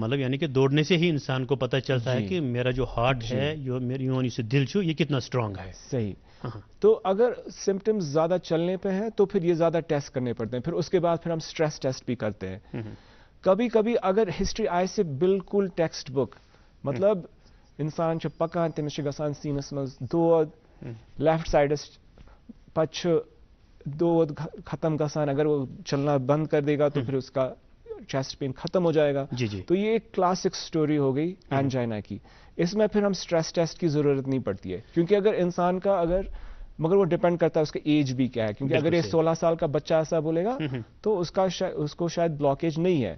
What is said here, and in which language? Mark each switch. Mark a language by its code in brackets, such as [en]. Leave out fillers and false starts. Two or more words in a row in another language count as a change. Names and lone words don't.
[ur] مطلب یعنی کہ دوڑنے سے ہی انسان کو پتہ چلتا ہے کہ میرا جو ہارٹ ہے, جو [ks] میری سے دل چھو, [ur] یہ کتنا اسٹرانگ ہے. صحیح. تو اگر سمٹمز زیادہ چلنے پہ ہیں تو پھر یہ زیادہ ٹیسٹ کرنے پڑتے ہیں. پھر اس کے بعد پھر ہم سٹریس ٹیسٹ بھی کرتے ہیں. [ks] کبھی کبھی اگر ہسٹری آئے سے بالکل ٹیکسٹ بک, مطلب انسان چھ پکان تمس چھ گژھان سینس مز دود [en] left side [ks] پچھ دود ختم گژھان, [ur] اگر وہ چلنا بند کر دے گا تو پھر اس کا چیسٹ پین ختم ہو جائے گا. تو یہ ایک [en] classic story [ur] ہو گئی اینجائنا کی. اس میں پھر ہم سٹریس ٹیسٹ کی ضرورت نہیں پڑتی ہے, کیونکہ اگر انسان کا مگر وہ ڈیپینڈ کرتا ہے اس کا ایج بھی کیا ہے, کیونکہ اگر یہ 16 سال کا بچہ ایسا بولے گا تو اس کو شاید بلاکیج نہیں ہے.